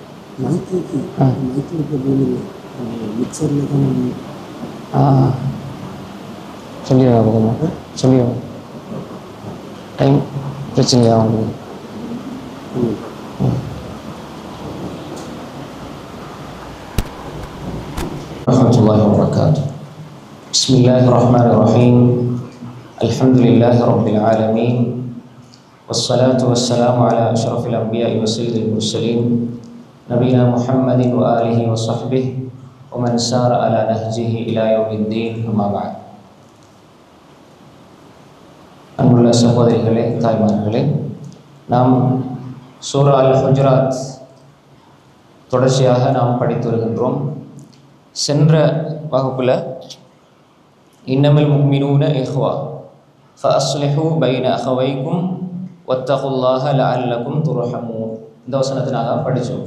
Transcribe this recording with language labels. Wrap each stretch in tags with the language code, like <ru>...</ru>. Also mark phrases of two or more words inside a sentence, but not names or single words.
<ta>சொல்லிடுங்க பக்கமா சொல்லிடுங்க. டைம் பிரச்சனையா உங்களுக்கு?</ta> <ar>ورحمة الله وبركاته. بسم الله الرحمن الرحيم. الحمد لله رب العالمين، والصلاة والسلام على أشرف الأنبياء وسيد المرسلين نبينا محمد وآله وصحبه ومن سار على نهجه إلى يوم الدين. أما بعد.</ar> <ta>அன்புள்ள சகோதரிகளே, தாய்மார்களே, நாம் சூரா அல் ஹுஜராத் தொடர்ச்சியாக நாம் படித்து வருகின்றோம். சென்ற வகுப்பில்</ta> <ar>إنما المؤمنون إخوة فأصلحوا بين أخويكم واتقوا الله لعلكم ترحمون</ar> <ta>இந்த வசனத்தை நாங்கள் படித்தோம்.</ta>